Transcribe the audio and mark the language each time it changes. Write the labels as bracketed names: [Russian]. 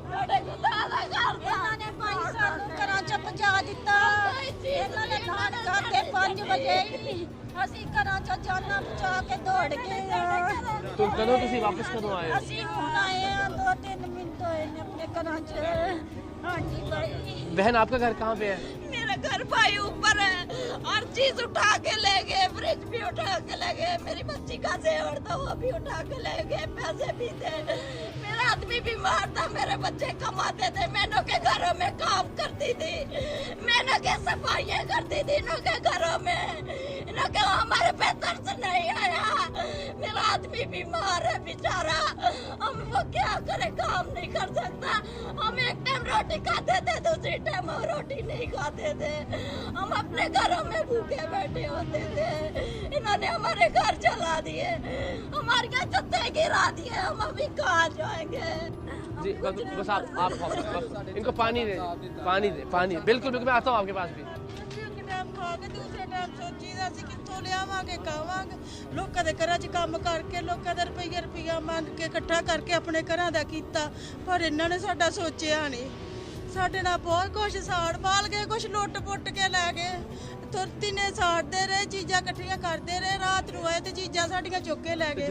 [Punjabi] ਸਾਡੇ ਖੁਦਾ ਦਾ ਘਰ ਇਹਨਾਂ ਨੇ ਭਾਈ ਸਾਨੂੰ ਘਰਾਂ ਚ ਪਹੁੰਚਾ ਦਿੱਤਾ। ਇਹਨਾਂ ਨੇ ਖਾਣ ਖਾਤੇ 5 ਵਜੇ ਅਸੀਂ ਘਰਾਂ ਚ ਜਾਨਾਂ ਬਚਾ ਕੇ ਦੌੜ ਗਏ ਆ। तुम कदों तुसी वापस कदों आए? ਅਸੀਂ ਹੁਣ ਆਏ ਆ, 2-3 ਮਿੰਟ ਹੋਏ ਨੇ ਆਪਣੇ ਘਰਾਂ ਚ। [Hindi] हाँ जी भाई। बहन आपका घर कहाँ पे है? मेरा घर भाई ऊपर है, हर चीज उठा के ले गए, फ्रिज भी उठा के ले गए, मेरी बच्ची का जेवर था वो भी उठा के ले गए, पैसे भी थे, मेरा आदमी बीमार था, मेरे बच्चे कमाते थे, मैंने के घरों में काम करती थी, मैंने के सफाइयाँ करती थी इनों के घरों में, इनों के हमारे बेहतर से नहीं आया, मेरा आदमी बीमार है बेचारा, हम वो क्या करे, काम नहीं कर सकता, हम एक टाइम रोटी खाते थे, दूसरी टाइम रोटी नहीं खाते थे, हम अपने घरों में भूखे बैठे होते थे, इन्होंने हमारे घर जला दिए, हमारे यहाँ छत्ते गिरा दिए, हम अभी कहाँ जाएंगे? जी बस आप इनको पानी दे, पानी बिल्कुल बिल्कुल, मैं आता हूँ आपके पास भी। दूसरे टाइम सोची [Punjabi] ਅਸੀਂ ਕਿੱਥੋਂ ਲਿਆਵਾਂਗੇ ਖਾਵਾਂਗੇ ਲੋਕਾਂ ਦੇ ਘਰਾਂ 'ਚ ਕੰਮ ਕਰਕੇ ਲੋਕਾਂ ਦਾ ਰੁਪਈਆ ਮੰਗ ਕੇ ਇਕੱਠਾ ਕਰਕੇ ਆਪਣੇ ਘਰਾਂ ਦਾ ਕੀਤਾ ਪਰ ਇਹਨਾਂ ਨੇ ਸਾਡਾ ਸੋਚਿਆ ਨਹੀਂ ਸਾਡੇ ਨਾਲ ਬਹੁਤ ਕੁਝ ਸਾੜ ਪਾਲ ਗਏ ਕੁਝ ਲੁੱਟ ਪੁੱਟ ਕੇ ਲੈ ਗਏ ਤੁਰਤੀ ਨੇ ਸਾੜਦੇ ਰਹੇ ਚੀਜ਼ਾਂ ਇਕੱਠੀਆਂ ਕਰਦੇ ਰਹੇ ਰਾਤ ਨੂੰ ਆਏ ਤੇ ਚੀਜ਼ਾਂ ਸਾਡੀਆਂ ਚੁੱਕ ਕੇ ਲੈ ਗਏ